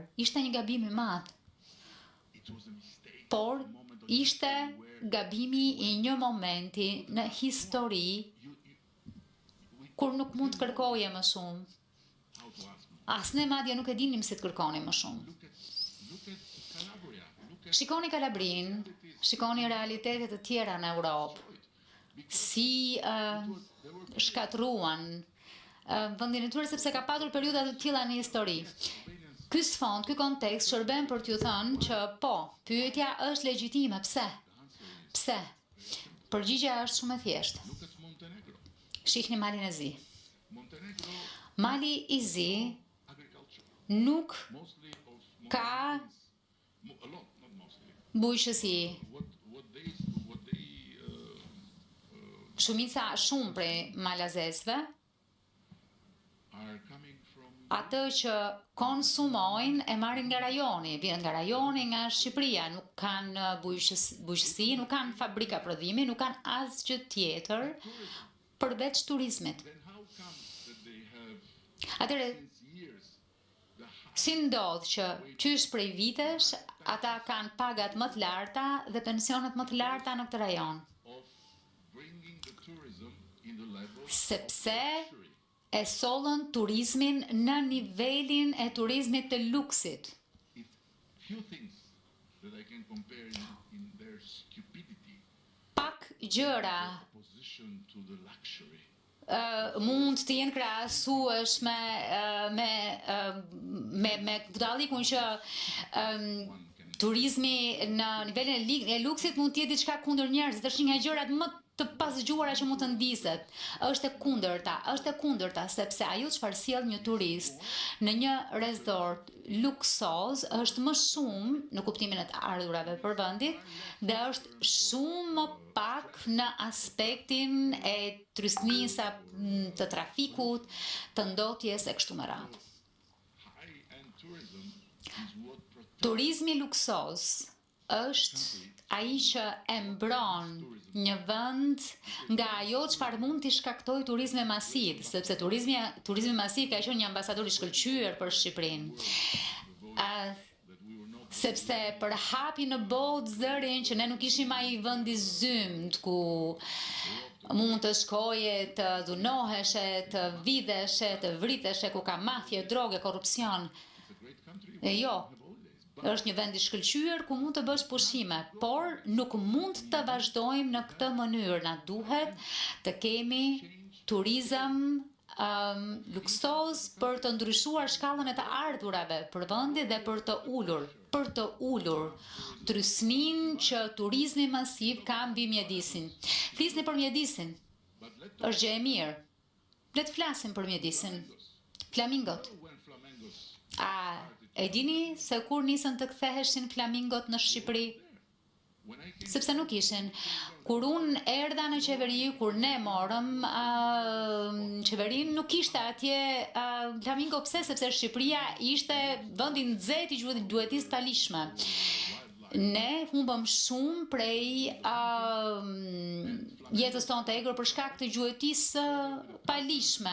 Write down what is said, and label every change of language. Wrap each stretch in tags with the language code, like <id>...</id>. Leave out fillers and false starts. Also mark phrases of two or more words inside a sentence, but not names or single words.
<sq>Ishte një gabim I madh. Por ishte gabimi I një momenti në histori kur nuk mund të kërkoje më shumë. As ne madje nuk e dinim se të kërkonim më shumë.</sq> <en>Look at Calabria. Look at</en> <sq>Shikoni Kalabrin, shikoni realitetet të tjera në Europë, si shkatruan vendin e tyre sepse ka patur periudha të tilla në histori. Ky sfond, ky kontekst shërben për t'ju thënë që po, pyetja është legjitime. Pse? Pse? Përgjigjja është shumë e thjeshtë.</sq> <en>Look at Montenegro.</en> <sq>Shihni Malin e Zi. Montenegro Mali i Zi</sq> <en>agriculture.</en> <sq>nuk</sq> <en>Mostly of</en> <sq>ka</sq> <en>a lot, not mostly.</en> <sq>bujqësi.</sq> <en>What they</en> <sq>Shumica shumë prej malazesve,</sq> <en>are coming from</en> <sq>atë që konsumojnë e marrin nga rajoni, vjen nga rajoni, nga Shqipëria, nuk kanë bujqësi, nuk kanë fabrika prodhimi, nuk kanë asgjë tjetër përveç turizmit.</sq> <en>then how come that they have</en> <sq>Atëre,</sq> <en>since years the</en> <sq>si ndodh që qysh prej vitesh ata kanë pagat më të larta dhe pensionet më të larta në këtë rajon,</sq> <en>of bringing the tourism in the level</en> <sq>sepse</sq> <en>luxury.</en> <sq>e sollën turizmin në nivelin e turizmit të luksit.</sq> <en>If few things that I can compare in their stupidity</en> <sq>Pak gjëra</sq> <en>opposition to the luxury.</en> <sq>mund të jenë krahasuesh me dallikun që turizmi në nivelin e luksit mund të jetë diçka kundër njerëzit, është një nga gjërat më të pasgjuara që mund të ndiset. Është e kundërta, sepse ajo çfarë sjell një turist në një resort luksoz është më shumë në kuptimin e të ardhurave për vendit dhe është shumë më pak në aspektin e trysnisë, të trafikut, të ndotjes e kështu me radhë.</sq> <en>High-end tourism is what protects</en> <sq>Turizmi luksoz është ai që e mbron një vend nga ajo çfarë mund t'i shkaktojë turizmi masiv, sepse turizmi masiv ka qenë një ambasador i shkëlqyer për Shqipërinë.</sq> <en>that we were not</en> <sq>Sepse për hapi në botë zërin që ne nuk ishim ai vendi zymt ku mund të shkoje, të dhunoheshe, të vidheshe, të vriteshe, ku ka mafje, droge, korrupsion.</sq> <en>it's a great country.</en> <sq>E jo,</sq> <en>Have holidays.</en> <sq>është një vend i shkëlqyer ku mund të bësh pushime, por nuk mund të vazhdojmë në këtë mënyrë. Na duhet të kemi turizëm luksoz për të ndryshuar shkallën e të ardhurave për vendi dhe për të ulur trysnin që turizmi masiv ka mbi mjedisin. Flisni për mjedisin,</sq> <en>But let's</en> <sq>është gjë e mirë. Le të flasim për mjedisin. Flamingot.</sq> <en>when flamingos</en> <sq>A e dini se kur nisën të ktheheshin flamingot në Shqipëri?</sq> <en>when I came</en> <sq>Sepse nuk ishin. Kur unë erdha në qeveri, kur ne morëm qeverin, nuk ishte atje flamingo. Pse? Sepse Shqipëria ishte vendi nxehtë i gjuetisë palishme. Ne humbëm shumë prej jetës tonë të egër për shkak të gjuetisë palishme.</sq>